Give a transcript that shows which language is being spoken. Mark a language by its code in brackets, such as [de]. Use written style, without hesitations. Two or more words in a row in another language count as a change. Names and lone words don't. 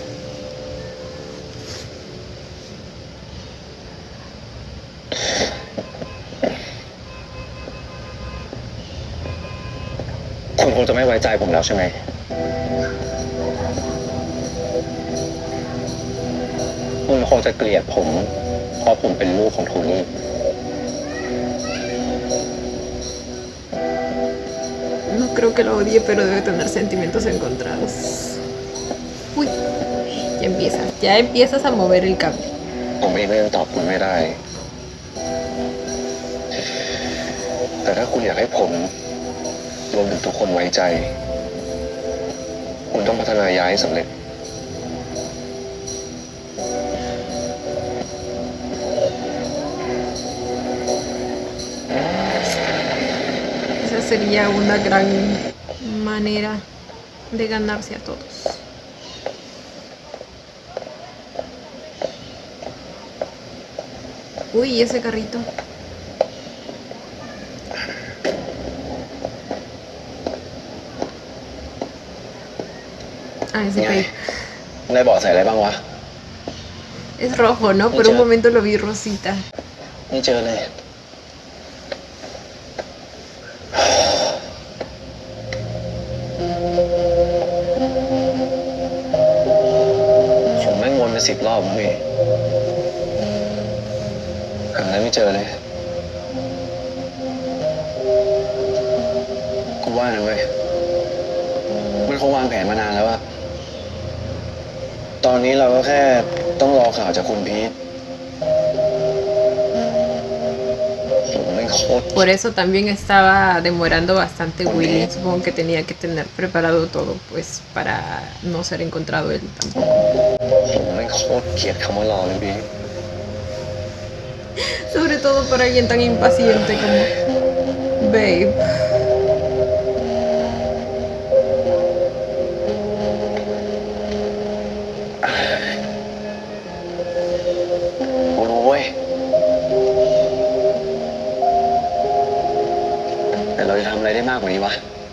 [th] คุณคงจะไม่ไว้ใจผมแล้วใช่ไหม คุณคงจะเกลียดผม เพราะผมเป็นลูกของโทนี่ [es] No creo que lo odie, pero debe tener sentimientos encontrados. Uy, ya empiezas a mover el cable. [th] ผมเองก็ยังตอบคุณไม่ได้ แต่ถ้าคุณอยากให้ผมรวมถึงทุกคนไว้ใจ คุณต้องพัฒนายาให้สำเร็จ [es] Esa sería una gran manera de ganarse a todos. Uy, ese carrito. Ah, ese [th] ไง [es] Babe. [th] ได้บอกใส่อะไรบ้างวะ [es] Es rojo, ¿no? Por un momento lo vi rosita. [th] ไม่เจอเลย ผมแม่งวนไป10 รอบแล้วพี่ หาอะไรไม่เจอเลย กูว่านะเว้ย มันคงวางแผนมานานแล้วอะตอนนี้เราก็แค่ต้องรอข่าวจากคุณพีทผมแม่งโคตร [es] Por eso también estaba demorando bastante Willy. Supongo que tenía que tener preparado todo, pues, para no ser encontrado él tampoco. [th] ผมแม่งโคตรเกลียดคำว่ารอเลยพี่ [es] Sobre todo para alguien tan impaciente como Babe. [th] กูรู้เว้ย แต่เราจะทำอะไรได้มากกว่านี้วะ